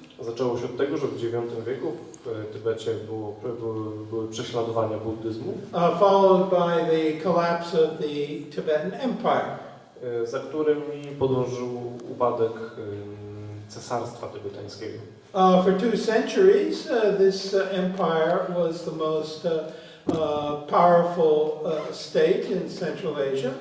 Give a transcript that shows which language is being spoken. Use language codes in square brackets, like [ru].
[pl] Zaczęło się od tego, że w IX wieku w Tybecie były prześladowania buddyzmu. [en] Followed by the collapse of the Tibetan Empire. [pl] Za którymi podążył upadek cesarstwa tybetańskiego. [en] For 2 centuries, this empire was the most powerful state in Central Asia.